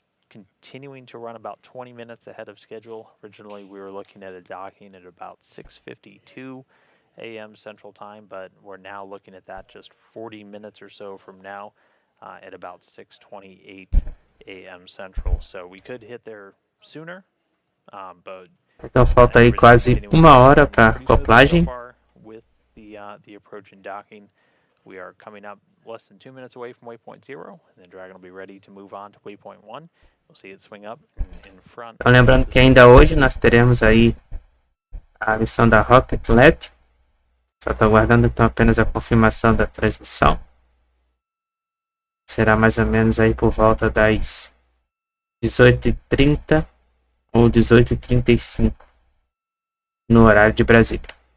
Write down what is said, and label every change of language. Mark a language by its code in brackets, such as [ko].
[en] Continuing to run about 20 minutes ahead of schedule. Originally, we were looking at a docking at about 6:52 a.m. Central Time, but we're now looking at that just 40 minutes or so from now, at about 6:28 a.m. Central. So we could hit there sooner, but [pt] então falta aí quase uma hora para a acoplagem. [en] With the approach and docking, we are coming up less than 2 minutes away from waypoint 0, and then Dragon will be ready to move on to waypoint 1. We'll see it swing up in front. [pt] Então, lembrando que ainda hoje nós teremos aí a missão da Rocket Lab. Só estou aguardando então apenas a confirmação da transmissão. Será mais ou menos aí por volta das 18h30 ou 18h35 no horário de Brasília.